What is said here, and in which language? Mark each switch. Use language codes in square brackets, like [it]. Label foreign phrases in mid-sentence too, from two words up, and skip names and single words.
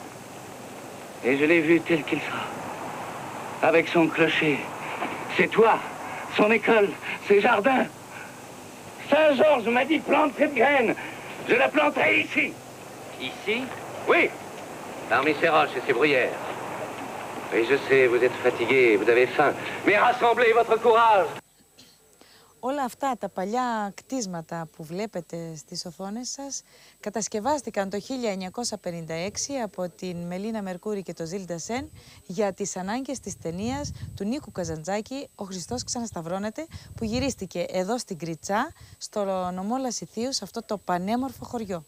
[fr] Et je l'ai vu tel qu'il sera, avec son clocher, ses toits, son école, ses jardins. Saint-Georges m'a dit, plante cette graine. Je la planterai ici. Ici? Oui. Parmi ces roches et ces bruyères. Oui, je sais, vous êtes fatigué, vous avez faim. Mais rassemblez votre courage. [el] Όλα αυτά τα παλιά κτίσματα που βλέπετε στις οθόνες σας κατασκευάστηκαν το 1956 από την Μελίνα Μερκούρη και το Ζιλ Ντασέν για τις ανάγκες της ταινίας του Νίκου Καζαντζάκη «Ο Χριστός ξανασταυρώνεται», που γυρίστηκε εδώ στην Κριτσά, στο νομό Λασιθίου, σε αυτό το πανέμορφο χωριό.